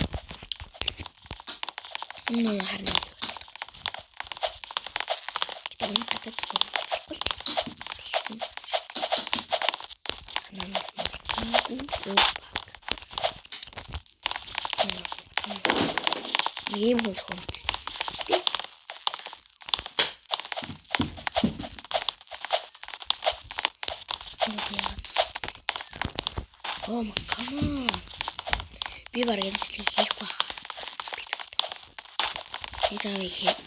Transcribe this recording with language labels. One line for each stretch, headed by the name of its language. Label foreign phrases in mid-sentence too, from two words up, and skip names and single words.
Mongolian: Харна. Энэ татаж болохгүй. Тэгсэн юм. Санаа нь ийм хүн зохиомжтой.
English: Oh my god.
Mongolian: Би бараг амжилт хийхгүй байна. Би зам их.